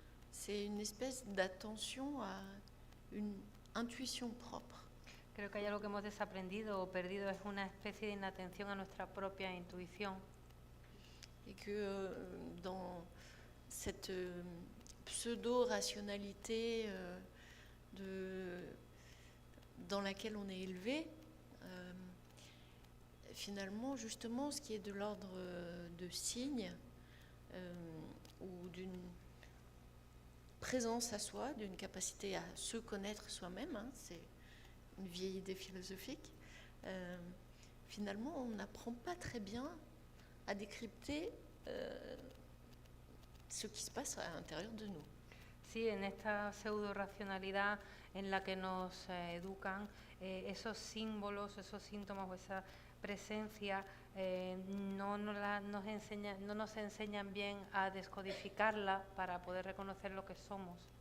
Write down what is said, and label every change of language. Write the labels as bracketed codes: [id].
[fr] C'est une espèce d'attention à une intuition propre. [es] Creo que hay algo que hemos desaprendido o perdido, es una especie de inatención a nuestra propia intuición. [fr] Et que dans cette pseudo-rationalité dans laquelle on est élevé, finalement, justement, ce qui est de l'ordre de signes ou d'une présence à soi, d'une capacité à se connaître soi-même, hein, c'est une vieille idée philosophique, finalement, on n'apprend pas très bien à décrypter ce qui se passe à l'intérieur de nous. [es] Sí, en esta pseudo-racionalidad en la que nos educan, esos símbolos, esos síntomas o esa presencia no nos enseñan bien a descodificarla para poder reconocer lo que somos.